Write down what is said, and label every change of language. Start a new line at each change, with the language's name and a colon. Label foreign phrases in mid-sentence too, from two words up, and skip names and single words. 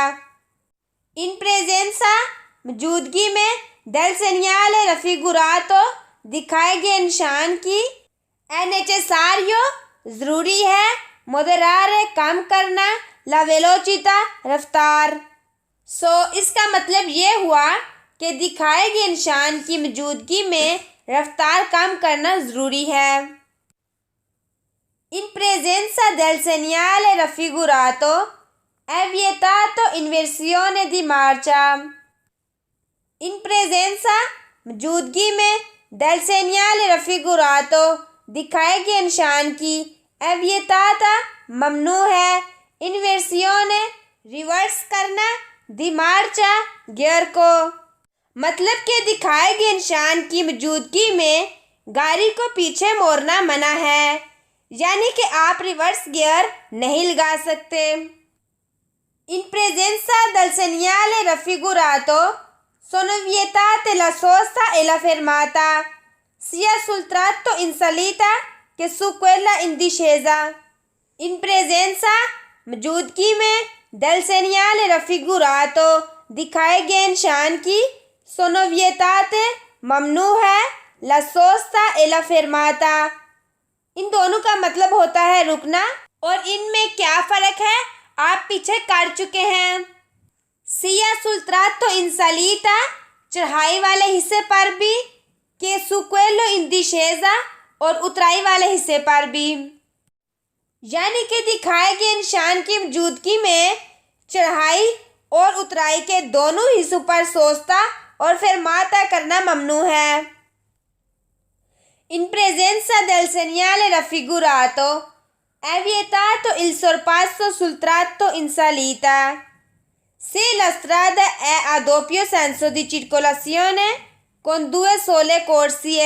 Italian: In presenza
Hindi: मौजूदगी में
Italian: del segnale raffigurato
Hindi: दिखाए गए निशान की,
Italian: è necessario
Hindi: ज़रूरी है, moderare कम करना,
Italian: la velocità रफ्तार।
Hindi: इसका मतलब ये हुआ कि दिखाए गए निशान की मौजूदगी में रफ्तार कम करना ज़रूरी है।
Italian: In presenza del segnale raffigurato è vietato inversione di marcia. In presenza
Hindi: मौजूदगी में
Italian: del segnale raffigurato
Hindi: दिखाए गए निशान की
Italian: è vietata
Hindi: ममनू है inversione रिवर्स करना
Italian: di marcia
Hindi: गियर को। मतलब कि दिखाए गए निशान की मौजूदगी में गाड़ी को पीछे मोड़ना मना है, यानी कि आप
English: reverse gear
Hindi: नहीं लगा सकते।
Italian: In presenza del segnale raffigurato sono vietate la sosta e la fermata, sia sul tratto in salita che su quella in discesa. In presenza
Hindi: मौजूदगी में
Italian: del segnale raffigurato
Hindi: दिखाए गए निशान की
Italian: sono vietate
Hindi: ममनू है
Italian: la sosta e la fermata।
Hindi: इन दोनों का मतलब होता है रुकना, और इनमें क्या फर्क है आप पीछे कर चुके हैं।
Italian: sia sul tratto in salita
Hindi: चढ़ाई वाले हिस्से पर भी,
Italian: che su quello in discesa
Hindi: और उतराई वाले हिस्से पर भी, यानी कि दिखाए गए निशान की मौजूदगी में चढ़ाई और उतराई के दोनों हिस्सों पर सोस्ता और fermata करना ममनू है।
Italian: In presenza del segnale raffigurato è vietato il sorpasso sul tratto in salita se la strada è a doppio senso di circolazione con due sole corsie।